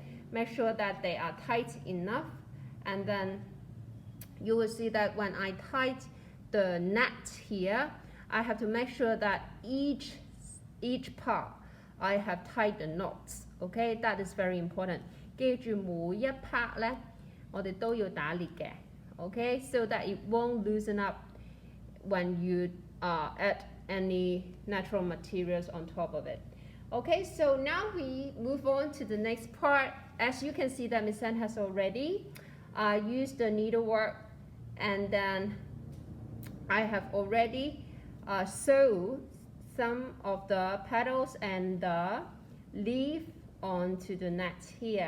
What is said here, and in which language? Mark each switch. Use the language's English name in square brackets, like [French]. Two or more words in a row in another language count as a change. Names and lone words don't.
[English] Make sure that they are tight enough, and then you will see that when I tied the net here, I have to make sure that each part I have tied the knots. Okay, that is very important. [Cantonese] 記住每一 part 咧，我哋都要打裂嘅。 [English] Okay, so that it won't loosen up when you add any natural materials on top of it. Okay, so now we move on to the next part. As you can see that Miss Anne has already used the needlework, and then I have already sewed some of the petals and the leaf onto the net here.